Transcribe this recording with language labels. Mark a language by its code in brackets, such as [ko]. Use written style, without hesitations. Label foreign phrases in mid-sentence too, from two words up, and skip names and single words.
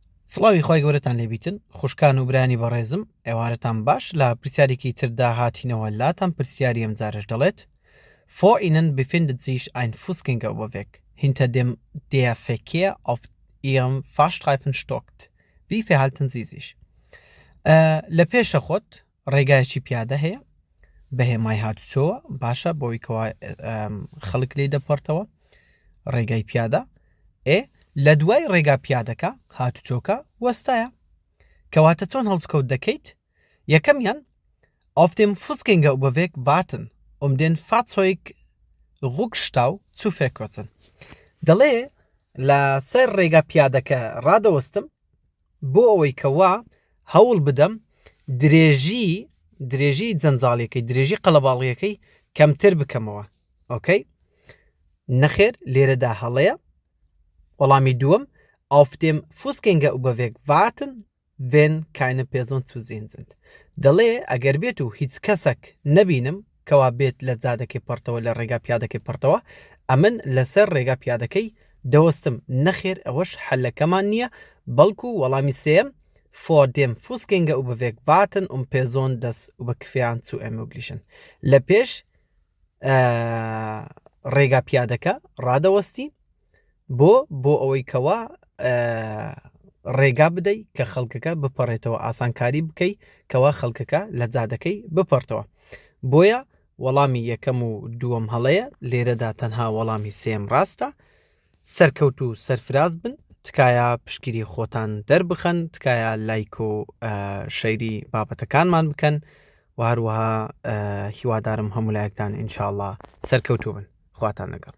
[ckb] سڵاوی خۆی گەورەتان لێبیتن خوشکان و برانی بەڕێزم ئێوارەتان باش لە پرسیارێکی تردا هاتینەوە لاتان پرسیاری ئەم جارش دەڵێت [de] Vor Ihnen befindet sich ein Fußgängerüberweg. Hinter dem der Verkehr auf Ihrem Fahrstreifen stockt. Wie verhalten Sie sich? [ckb] لە پێشە خۆت ڕێگایەکی پیادە هەیە بەهێمای هاتوچۆوە باشە بۆی کەوا خەڵک لێ دەپەڕتەوە ڕێگای پیادە لە دوای ڕێگا پیادەکە هاتوچۆکە وەستایە کەواتە چۆن هەڵسکەوت دەکەیت یەکەمیان [de] auf dem Fußgängerüberweg warten den Fahrzeug-Rückstau zu verkürzen. [ckb] دەڵێ لە سەر ڕێگا پیادەکە ڕادەوەستم بۆ ئەوەی کەوا هەوڵ بدەم درێژی جەنجاڵیەکەی درێژی قەڵەباڵیەکەی کەمتر بکەمەوە ئۆکەی نەخێر لێرەدا هەڵەیە وەڵامی دووەم [de] auf dem Fußgängerüberweg warten wenn keine Person zu sehen sind. [ckb] دەڵێ ئەگەر بێت و هیچ کەسێک نەبینم کەوا بێت لە جادەکەی پەرتەوە لە ڕێگا پیادەکەی پەرتەوە ئەمن لەسەر ڕێگا پیادەکەی دەوەستم نەخێر ئەوەش حەلەکەمان نییە بەڵکو وەڵامی سێم [de] vor dem Fußgängerüberweg warten Personen das Überqueren zu ermöglichen. [ckb] لە پێش ڕێگا پیادەکە ڕادەوەستی بۆ ئەوەی کەوا ڕێگا بدەی کە خەڵکەکە بپەڕێتەوە ئاسانکاری بکەی کەوا خەڵکەکە لە جادەکەی بپەرتەوە بۆیە وەڵامی یەکەم و دووەم هەڵەیە لێرەدا تەنها وەڵامی سێم ڕاستە سەرکەوت و سەرفراز بن تکایە پشگیری خۆتان دەربخەن تکایە لایک و شەیری بابەتەکانمان بکەن و هەروەها هیوادارم هەموو لایەکتان ئینشاءڵڵا سەرکەوتوو بن خواتان لەگەڵ